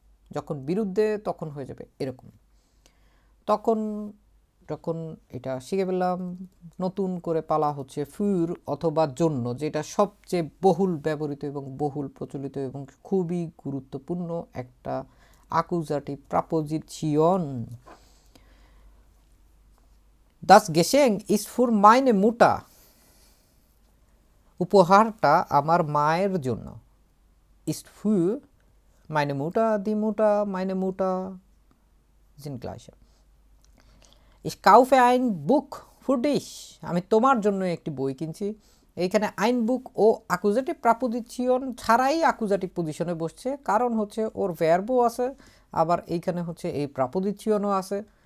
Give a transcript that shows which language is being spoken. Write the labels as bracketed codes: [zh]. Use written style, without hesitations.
[bn] যখন বিরুদ্ধে তখন হয়ে যাবে এরকম। তখন যখন এটা শিখে পেলাম, নতুন করে পালা হচ্ছে ফির অথবা জন্য, যেটা সবচেয়ে বহুল ব্যবহৃত এবং বহুল প্রচলিত এবং খুবই গুরুত্বপূর্ণ একটা আকুজাটিভ preposition. [de] Das Geschenk ist für meine Mutter, [bn] উপহারটা আমার মায়ের জন্য। [de] ist für meine Mutter, die Mutter, meine Mutter sind gleich. Ich kaufe ein Buch für dich, [bn] আমি তোমার জন্য একটি বই কিনছি। এইখানে [de] ein Buch [bn] ও অ্যাকুজেটিভ প্রাপোজিশন ছাড়াই অ্যাকুজেটিভ পজিশনে বসছে, কারণ হচ্ছে ওর ভার্বও আছে, আবার এইখানে হচ্ছে এই প্রাপোজিশনও আছে।